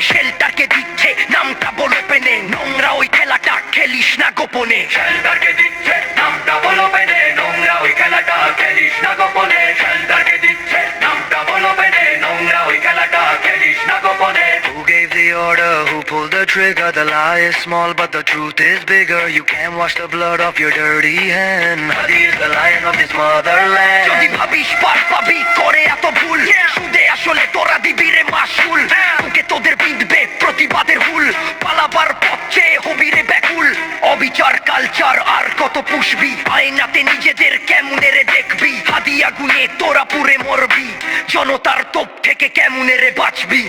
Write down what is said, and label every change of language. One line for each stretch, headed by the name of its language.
Bangla: শেল্টারকে দিচ্ছে নামটা বলো পেনে, নোংরা ওই খেলাটা খেলিস না গোপনে। শেল্টারকে দিচ্ছে নামটা বলো পেনে, নোংরা ওই খেলাটা খেলিস না গোপনে। শেল্টারকে দিচ্ছে নামটা বলো পেনে, নোংরা ওই খেলাটা খেলিস না গোপনে।
English: Who gave the order? Who pulled the trigger? The lie is small but the truth is bigger. You can't wash the blood off your dirty hand. Hadi is the lion of this motherland.
Bangla: যদি ভাবিস পার পাবি করে এত ভুল, সুদে আসলে তোরা দিবি রে মাসুল। তোকে তোদের বিঁধবে প্রতিবাদের হুল, পালাবার পথে হবি রে ব্যাকুল। অবিচার কালচার আর কত পুষবি, আয়নাতে নিজেদের কেমনে রে দেখবি। হাদি আগুনে তোরা পুরে মরবি, জনতার তোপ থেকে কেমনে রে বাঁচবি।